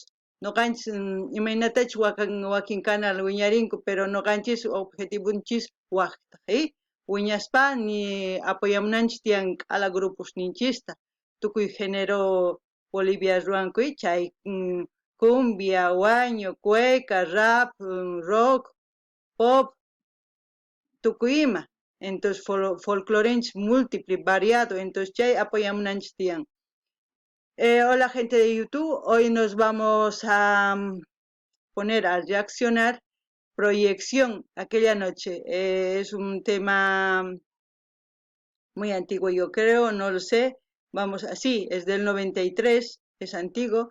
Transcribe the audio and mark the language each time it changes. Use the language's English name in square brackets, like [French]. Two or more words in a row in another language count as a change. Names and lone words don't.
[Quechua] Noqanchis imaynatachus wakin canal wiñarinku, pero noqanchis objetivunchis waqta, wiñaspa ni apoyamunanchis tiyan k'ala grupos ninchista. Tukuy género Bolivia ruankuy chay cumbia, waño, cueca, rap, rock, pop, tukuy ima. Entonces folclorenchis múltiple, variado, entonces chay apoyamunanchis tiyan. [Spanish] Hola gente de YouTube, hoy nos vamos a poner a reaccionar Proyección, aquella noche. Es un tema muy antiguo, yo creo, no lo sé. Vamos, así, es del 93, es antiguo.